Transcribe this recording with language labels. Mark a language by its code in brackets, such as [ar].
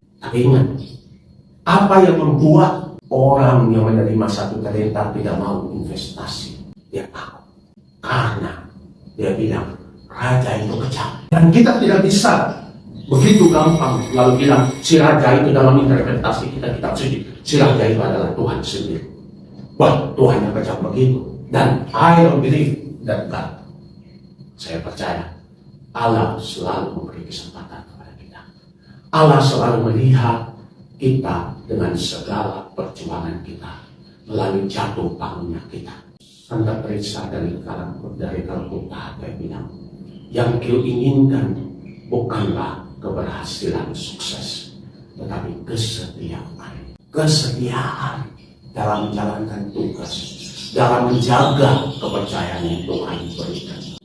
[id] Tapi ingat, apa yang membuat orang yang menerima 1 talenta tidak mau investasi? Dia tahu. Karena dia bilang, raja itu kejam. Dan kita tidak bisa begitu gampang lalu bilang, si raja itu dalam interpretasi kita sendiri. Si raja itu adalah Tuhan sendiri. Wah, Tuhan yang kejam begitu. Dan [en] I don't believe that God. [id] Saya percaya Allah selalu memberi kesempatan kepada kita. Allah selalu melihat kita dengan segala perjuangan kita melalui jatuh bangunnya kita. Santa Teresa dari Calcutta dia bilang, yang kau inginkan bukanlah keberhasilan sukses, tetapi kesetiaan dalam menjalankan tugas, dalam menjaga kepercayaan yang Tuhan berikan.